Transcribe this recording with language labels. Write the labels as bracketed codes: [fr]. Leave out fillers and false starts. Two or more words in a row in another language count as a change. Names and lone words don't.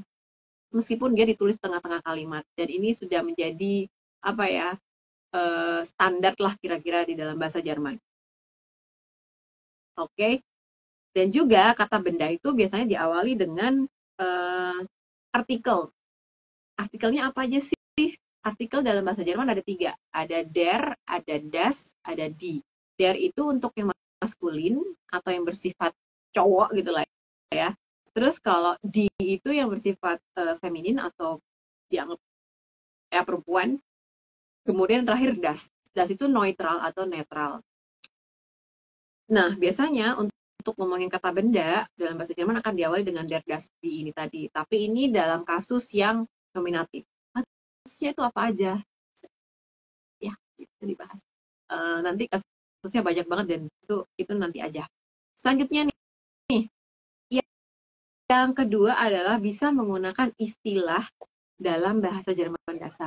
[id] Meskipun dia ditulis tengah-tengah kalimat. Dan ini sudah menjadi, apa ya, standar lah kira-kira di dalam bahasa Jerman. Oke. Dan juga kata benda itu biasanya diawali dengan artikel. Artikelnya apa aja sih? Artikel dalam bahasa Jerman ada 3. Ada der, ada das, ada die. Der itu untuk yang maskulin atau yang bersifat cowok gitu lah ya. Terus kalau die itu yang bersifat feminin atau dianggap ya perempuan. Kemudian terakhir das. Das itu neutral atau netral. Nah, biasanya untuk ngomongin kata benda dalam bahasa Jerman akan diawali dengan [de] der, das, die [id] ini tadi. Tapi ini dalam kasus yang nominatif. Kasusnya itu apa aja? Ya, itu dibahas. Nanti kasusnya banyak banget dan itu nanti aja. Selanjutnya nih, yang kedua adalah bisa menggunakan istilah dalam bahasa Jerman dasar.